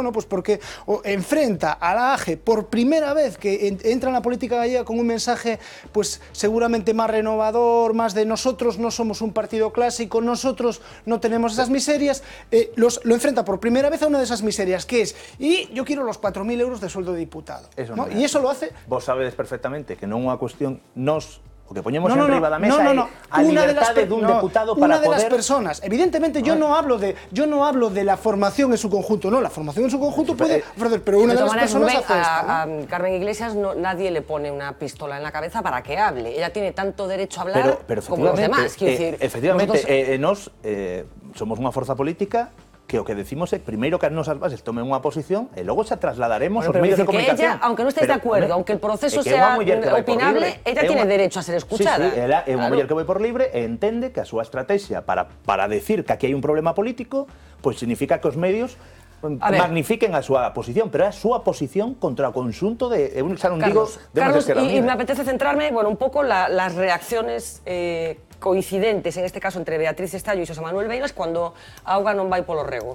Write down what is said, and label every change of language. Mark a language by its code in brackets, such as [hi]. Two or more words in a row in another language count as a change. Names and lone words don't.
[es] Bueno, pues porque enfrenta a la AGE por primera vez que entra en la política gallega con un mensaje pues seguramente más renovador, más de nosotros no somos un partido clásico, nosotros no tenemos esas miserias, lo enfrenta por primera vez a una de esas miserias, que es, y yo quiero los 4.000 euros de sueldo de diputado. Eso ¿no? Y eso lo hace... [gl] Vos sabedes perfectamente que non é unha cuestión, nos O que poñemos enriba da mesa é a libertade dun deputado para poder... [es] Una de las personas. Evidentemente, yo no hablo de la formación en su conjunto, no, la formación en su conjunto puede ofrecer, pero una de las personas hace esto. A Carmen Iglesias nadie le pone una pistola en la cabeza para que hable. Ella tiene tanto derecho a hablar como los demás. [gl] Efectivamente, nos somos unha forza política que o que decimos é primeiro que as nosas bases tomen unha posición e logo xa trasladaremos aos medios de comunicación. [es] Ella, aunque non estéis de acuerdo, aunque el proceso sea opinable, ella tiene derecho a ser escuchada. [gl] Sí, ela é unha muller que vai por libre e entende que a súa estrategia para decir que aquí hai un problema político, pois significa que os medios magnifiquen a súa posición, pero é a súa posición contra o conxunto de, xa non digo, de unha Esquerda Unida. [es] Y me apetece centrarme, bueno, un pouco las reacciones coincidentes, en este caso, entre Beatriz Estallo e Xosé Manuel Beiras, cuando [gl] a auga non vai polo rego.